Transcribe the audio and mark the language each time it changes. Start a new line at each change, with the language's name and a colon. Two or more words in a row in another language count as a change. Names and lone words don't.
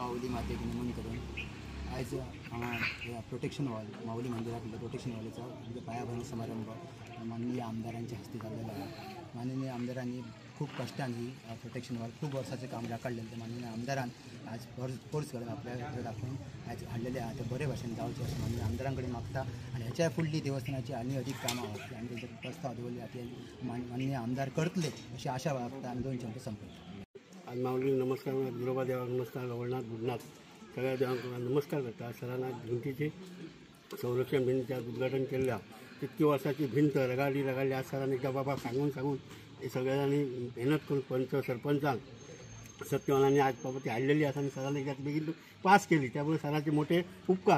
Konkani: माऊली मातेक नमन करून आज हांगा प्रोटेक्शन वॉल माऊली मंदिरातलो प्रोटेक्शन वॉलाचा पायाभरणी समारंभ माननीय आमदारांच्या हस्ते झालेला आहे। माननीय आमदारांनी खूप कष्टांनी प्रोटेक्शन वॉल खूप वर्षाचे काम राखडलेलं ते माननीय आमदारान आज फोर्स करून आपल्याकडे दाखवून आज हाडलेले आहे ते बरे भाशेन जावचे अशें माननीय आमदारांकडे मागता आणि ह्याच्या फुडली देवस्थानाची आनी अधिक कामां आहात आनी तेजे प्रस्ताव दवरले आतां माननीय आमदार करतले अशी आशा बाळगता आनी 2 शब्द संपयता। आज माऊली नमस्कार गिरोबा देवाक नमस्कार गवळनाथ बुधनाथ सगळ्या देवांक नमस्कार करता। सरांना भिंतीची संरक्षण भिंतीचे आज उद्घाटन केल्या कितकी वर्षाची भिंत रगाडली आज सरांनी एकदा बाबा सांगून हे सगळ्यांनी मेहनत करून पंच सरपंचांक सत्यवानांनी आज बाबा ती हाडलेली आसा आणि सरांनी एकदा बेगीन पास केली त्यामुळे सरांचे मोठे उपकार।